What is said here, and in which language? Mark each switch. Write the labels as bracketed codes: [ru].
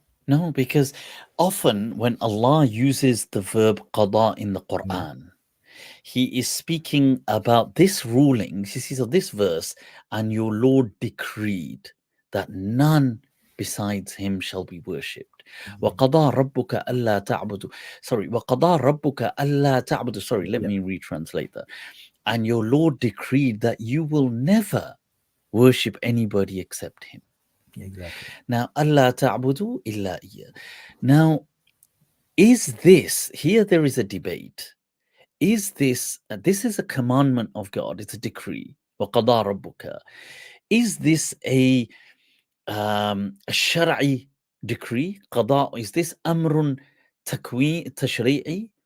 [en] no, because often when Allah uses the verb qada in the Yeah. Quran, he is speaking about this ruling. You see, so this verse, and your Lord decreed that none besides him shall be worshipped. [ar] وَقَضَى رَبُّكَ أَلَّا تَعْبُدُ [en] Sorry, [ar] وَقَضَى رَبُّكَ أَلَّا تَعْبُدُ [en] Sorry, let Yeah, me retranslate that. And your Lord decreed that you will never worship anybody except him. exactly. Now, [ar] أَلَّا تَعْبُدُ إِلَّا إِيَّهُ. [en] Now, is this, here there is a debate. Is this is a commandment of God, it's a decree. [ar] وَقَضَى رَبُّكَ. [en] Is this a shar'i decree? قضاء, is this amrun tashri'i,